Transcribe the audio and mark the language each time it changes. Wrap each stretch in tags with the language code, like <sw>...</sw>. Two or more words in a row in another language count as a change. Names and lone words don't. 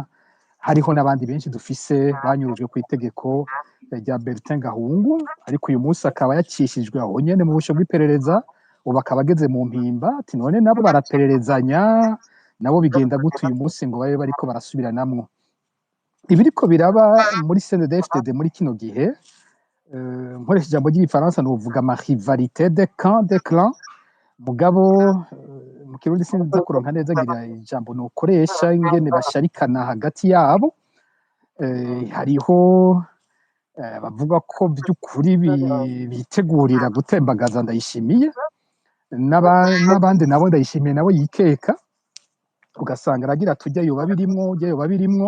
<rn>Hariho n'abandi benshi dufise banyurujwe ku itegeko rya Bertin Gahungu, ariko uyu munsi akaba yacishijwe aho nyene mu busho bw'iperereza, ubu akaba ageze mu mpimba. Ati none nabo barapererezanya nabo bigenda gute uyu munsi ngo babe bariko barasubiranamwo? Ibiriko biraba muri CNDD-FDD muri kino gihe, nkoresha ijambo ry'igifaransa nuvuga</rn> <fr>ma rivalité de camp de clan.</fr> <rn>Mugabo mu Kirundi sinzi kuronka neza gira ijambo nokoresha ingene basharikana hagati yabo. Hariho bavuga ko by'ukuri bitegurira gutembagaza Ndayishimiye, n'abandi nabo Ndayishimiye nabo yikeka, ugasanga aragira tujya yoba birimwo.</rn>